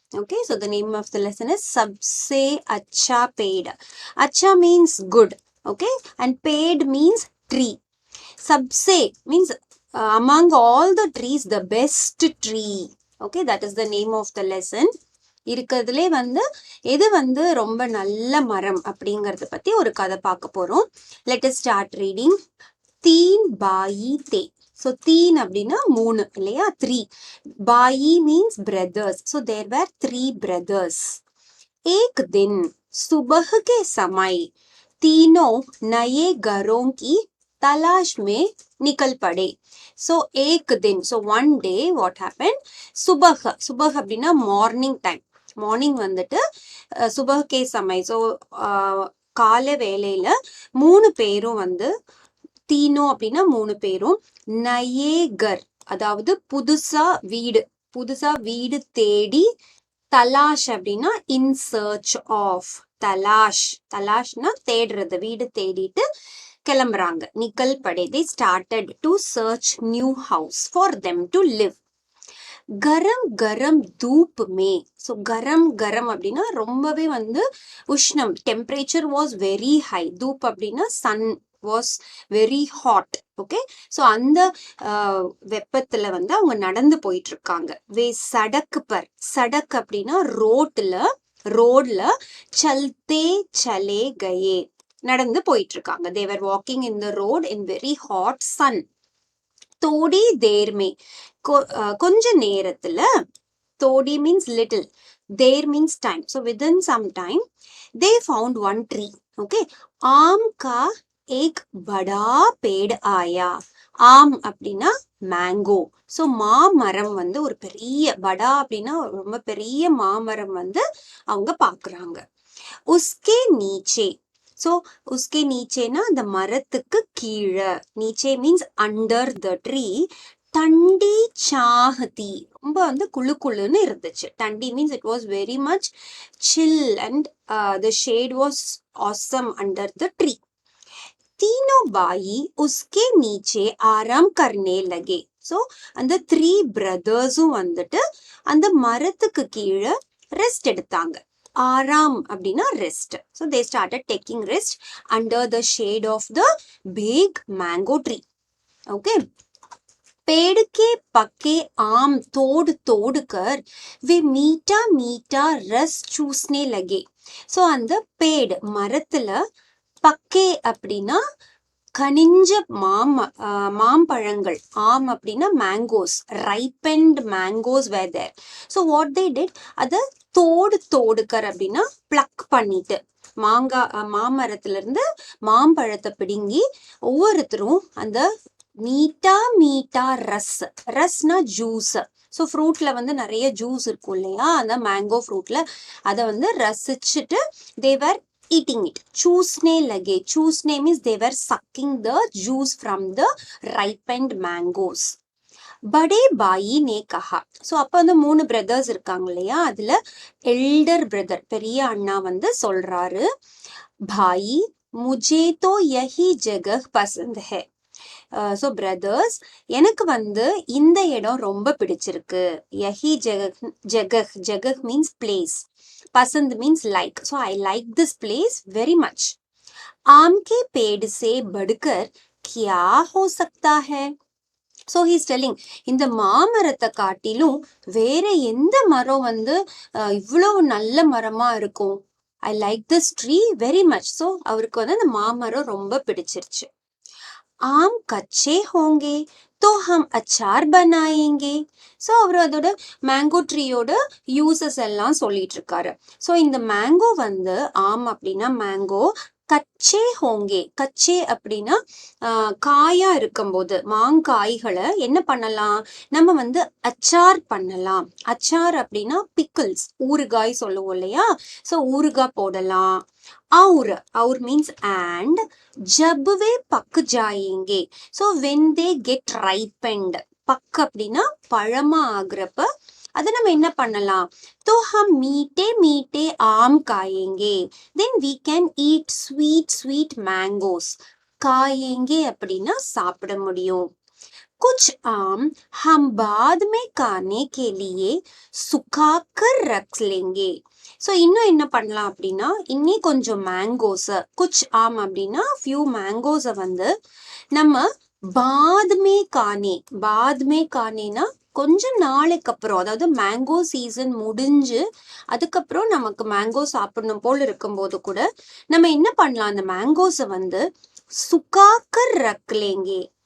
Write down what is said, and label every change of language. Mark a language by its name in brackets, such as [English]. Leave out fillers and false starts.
[English] Okay, so the name of the lesson is Sabse Acha Paid. Acha means good, okay, and paid means tree. Sabse means among all the trees, the best tree. Okay, that is the name of the lesson. [Tamil] இருக்கிறதுலே எது ரொம்ப நல்ல மரம் அப்படிங்கறத பத்தி ஒரு கதை பார்க்க போறோம். [English] Let us start reading. [Hindi] तीन बाई थे. [Tamil] So तीन அப்படின்னா மூணு இல்லையா, 3. [English] बाई means brothers. So there were 3 brothers. [Hindi] एक दिन सुबह के समय तीनों नए घरों की तलाश में निकल पड़े. [English] So [Hindi] एक दिन, [English] so one day what happened? [Tamil] सुबह, सुबह அப்படின்னா morning time. Morning சுபஹ் K சமய், so கால வேலையில 3 பேரும் தீனோ அப்படின்னா 3 பேரும் நயேகர், அதாவது புதுசா வீடு தேடி, தலாஷ் அப்படின்னா இன் சர்ச் ஆஃப், தலாஷ்னா தேடுறது, வீடு தேடிட்டு கிளம்புறாங்க. [Hindi] Nickel Bade, [English] they started to search new house for them to live. [Hindi] Garam garam தூப் May. [English] so கரம் கரம் [Tamil] அப்படின்னா ரொம்பவே உஷ்ணம், [English] Temperature was very high. [Tamil] தூப் அப்படின்னா [English] Sun was very hot. [Tamil] Okay, so அந்த வெப்பத்துல அவங்க நடந்து போயிட்டு இருக்காங்க. வே சடக்கு பர், சடக் அப்படின்னா ரோட்ல சல்தே சலே கயே, நடந்து போயிட்டு இருக்காங்க. [English] they were walking in the road in very hot sun. [Hindi] Todi தேர்மே, [Tamil] கொஞ்ச நேரத்துல, [English] தோடி means little, தேர் means time. So within some time they found one tree. [Hindi] Okay, आम का एक बड़ा पेड़ आया. [Tamil] ஆம் அப்படின்னா மேங்கோ. ஸோ மாமரம் ஒரு பெரிய, படா அப்படின்னா ரொம்ப பெரிய மாமரம் அவங்க பாக்குறாங்க. உஸ்கே நீச்சே, ஸோ உஸ்கே நீச்சேனா அந்த மரத்துக்கு கீழே, [English] நீச்சே means under the tree, [Hindi] தண்டி சாஹதி, [Tamil] ரொம்ப குளுன்னு இருந்துச்சு. [English] தண்டி means it was very much chill and the shade was awesome under the tree. [Hindi] तीनों बाई उसके नीचे आराम करने लगे. [Tamil] ஸோ அந்த 3 பிரதர்ஸும் அந்த மரத்துக்கு கீழே ரெஸ்ட் எடுத்தாங்க. ஆராம் அப்படின்னா rest. [English] So they started taking rest under the shade of the big mango tree. [Hindi] Okay, पेड़ के पके आम तोड़ कर वे मीठा मीठा रस चूसने लगे. [Tamil] ஸோ அந்த பேடு மரத்துல, பக்கே அப்படின்னா கனிஞ்ச மாம்பழங்கள், ஆம் அப்படின்னா mangoes, [English] Ripened mangoes were there. So what they did, [Tamil] அத தோடுக்கர் அப்படின்னா பிளக் பண்ணிட்டு, மாமரத்துல இருந்து மாம்பழத்தை பிடுங்கி ஒவ்வொருத்தரும் அந்த மீட்டா ரஸ்னா ஜூஸ். ஸோ ஃப்ரூட்ல நிறைய ஜூஸ் இருக்கும் இல்லையா, அந்த மேங்கோ ஃப்ரூட்ல அதை ரசிச்சுட்டு [English] They were eating it. [Hindi] Choosne lage, [English] choosne means they were sucking the juice from the ripened mangoes. [Hindi] Bade பாயி நே கஹா. [Tamil] ஸோ அப்போ 3 பிரதர்ஸ் இருக்காங்க இல்லையா, அதுல எல்டர் பிரதர், பெரிய அண்ணா சொல்றாரு, [Hindi] பாயி முஜே தோ யஹி ஜகஹ் பசந்த் ஹை. [Tamil] ஸோ பிரதர்ஸ், எனக்கு இந்த இடம் ரொம்ப பிடிச்சிருக்கு. [English] யஹி ஜகஹ் means place, पसंद means like. So I like this place very much. [Hindi] आम के पेड़ से बढ़कर क्या हो सकता है? [English] So he's telling, [Tamil] இந்த மாமரத்தை காட்டிலும் வேற எந்த மரம் இவ்வளவு நல்ல மரமா இருக்கும். [English] I like this tree very much. [Tamil] So அவருக்கு அந்த மாமரம் ரொம்ப பிடிச்சிருச்சு. [Hindi] आम कच्चे होंगे तो हम अचार बनाएंगे. [Tamil] ஸோ அவர் அதோட மேங்கோ ட்ரீயோட யூசஸ் எல்லாம் சொல்லிட்டு இருக்காரு. ஸோ இந்த மேங்கோ ஆம் அப்படின்னா மேங்கோ, [Hindi] கச்சே ஹோங்கே. [Tamil] கச்சே அப்படின்னா காயா இருக்கும்போது மாங்காய்களை என்ன பண்ணலாம், நம்ம வந்து அச்சார் பண்ணலாம். அச்சார் அப்படின்னா பிக்கிள்ஸ், ஊறுகாய் சொல்லுவோம் இல்லையா, ஸோ ஊறுகாய் போடலாம். [English] और और means and [Hindi] जब वे पक जाएंगे, [English] so when they get ripened, [Tamil] buck அப்படின்னா பழமா ஆகுறப்ப அதை நம்ம என்ன பண்ணலாம், [Hindi] तो हम मीठे मीठे आम खाएंगे, [English] then we can eat sweet sweet mangoes. [Tamil] खाएंगे அப்படின்னா சாப்பிட முடியும். [Hindi] कुछ आम हम बाद में खाने के लिए सुखाकर रख लेंगे. [Tamil] ஸோ இன்னும் என்ன பண்ணலாம் அப்படின்னா, இன்னி கொஞ்சம் மேங்கோஸை, குச் ஆம் அப்படின்னா ஃபியூ மேங்கோஸை வந்து நம்ம [Hindi] பாத்மே கானே, [Tamil] பாத்மே கானேனா கொஞ்சம் நாளைக்கு அப்புறம், அதாவது மேங்கோ சீசன் முடிஞ்சு அதுக்கப்புறம் நமக்கு மேங்கோ சாப்பிடணும் போல் இருக்கும்போது கூட நம்ம என்ன பண்ணலாம், அந்த மேங்கோஸை வந்து [Hindi] சுக்காக்கர் ரக்லேங்கே.